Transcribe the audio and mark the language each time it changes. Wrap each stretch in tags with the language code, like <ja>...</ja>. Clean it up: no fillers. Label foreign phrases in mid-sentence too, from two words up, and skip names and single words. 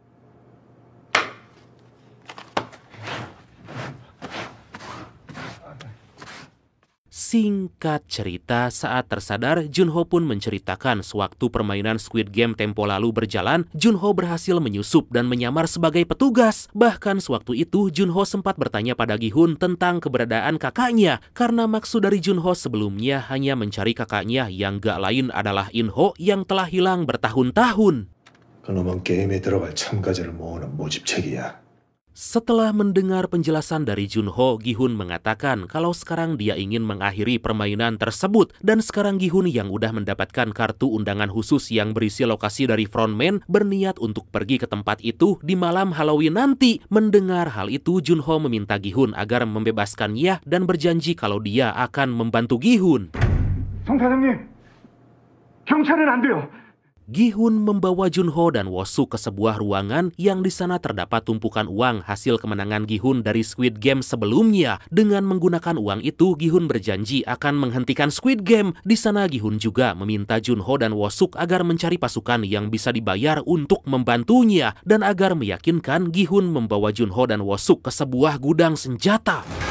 <id>Singkat cerita, saat tersadar, Junho pun menceritakan sewaktu permainan Squid Game tempo lalu berjalan, Junho berhasil menyusup dan menyamar sebagai petugas. Bahkan sewaktu itu, Junho sempat bertanya pada Gi-hun tentang keberadaan kakaknya, karena maksud dari Junho sebelumnya hanya mencari kakaknya yang gak lain adalah In-ho yang telah hilang bertahun-tahun.</id> <ko>그놈은 게임에 들어갈 참가자를 모으는 모집책이야.</ko> <id>Setelah mendengar penjelasan dari Junho, Gi-hun mengatakan kalau sekarang dia ingin mengakhiri permainan tersebut. Dan sekarang Gi-hun yang udah mendapatkan kartu undangan khusus yang berisi lokasi dari frontman berniat untuk pergi ke tempat itu di malam Halloween nanti. Mendengar hal itu, Junho meminta Gi-hun agar membebaskannya dan berjanji kalau dia akan membantu Gi-hun.</id> <ko>정 사장님, 경찰은 안 돼요.</ko> <id>Gi-hun membawa Junho dan Woo-suk ke sebuah ruangan yang di sana terdapat tumpukan uang hasil kemenangan Gi-hun dari Squid Game sebelumnya. Dengan menggunakan uang itu, Gi-hun berjanji akan menghentikan Squid Game. Di sana Gi-hun juga meminta Junho dan Woo-suk agar mencari pasukan yang bisa dibayar untuk membantunya dan agar meyakinkan Gi-hun membawa Junho dan Woo-suk ke sebuah gudang senjata.</id>